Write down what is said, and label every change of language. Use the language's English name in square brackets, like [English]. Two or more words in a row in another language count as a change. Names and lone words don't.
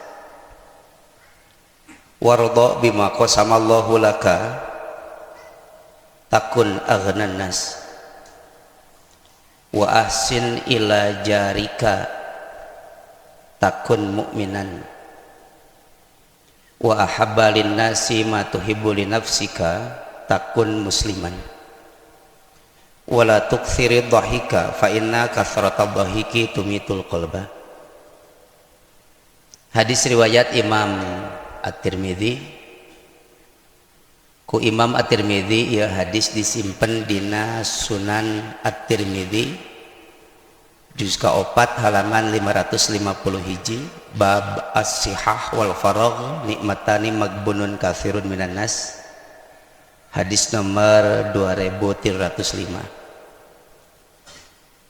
[Arabic] وارض بما قسم الله لك تكن أغنى الناس وأحسن إلى جارك تكن مؤمنا وأحب للناس ما تحب لنفسك تكن مسلما ولا تكثر الضحك فإن كثرة الضحك تميت القلب. [Sundanese] Hadis riwayat Imam At-Tirmidzi. Ku Imam At-Tirmidzi ya hadis disimpen dina Sunan At-Tirmidzi juz ka-4 halaman 550 hiji, bab [Arabic] الصحة والفراغ نعمتان مغبون كثير من الناس, [Sundanese] hadis nomor 2305.